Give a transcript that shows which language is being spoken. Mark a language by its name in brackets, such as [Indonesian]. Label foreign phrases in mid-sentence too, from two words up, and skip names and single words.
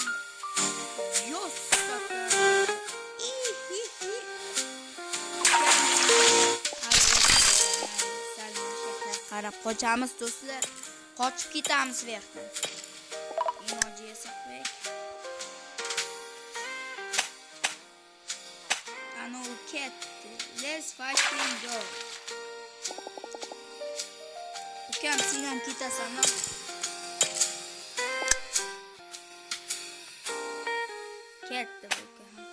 [Uzbek] Yo'q, qarab qochamiz do'stlar. Qochib ketamiz bu yoqdan. Emoji esa qo'yaylik. Ana u ketdi. [English] Let's fucking go. [Uzbek] Ukam sen ham ketasanmi? Ketdi bu ukam.